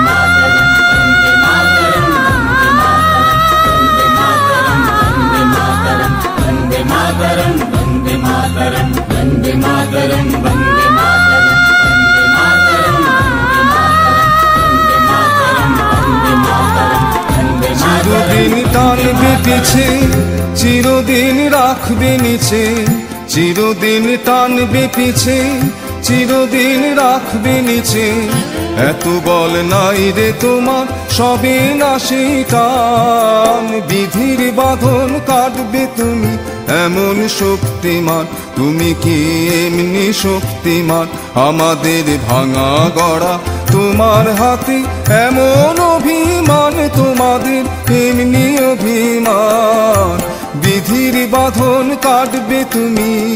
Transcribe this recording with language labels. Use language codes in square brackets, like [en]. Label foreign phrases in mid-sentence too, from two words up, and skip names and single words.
[sa] वन्दे मातरं वन्दे मातरं वन्दे मातरं वन्दे मातरं वन्दे मातरं [bn] চিরদিন টান বেঁধেছে চিরদিন রাখবে নিচে চিরদিন টান বেঁধেছে চিরদিন রাখবে নিচে এত বল নাই রে তোমার সবে না সেই টান বিধির বাঁধন কাটবে তুমি এমন শক্তিমান তুমি কি এমনি শক্তিমান আমাদের ভাঙা গড়া তোমার হাতে এমন অভিমান তোমাদের এমনি অভিমান বিধির বাঁধন কাটবে তুমি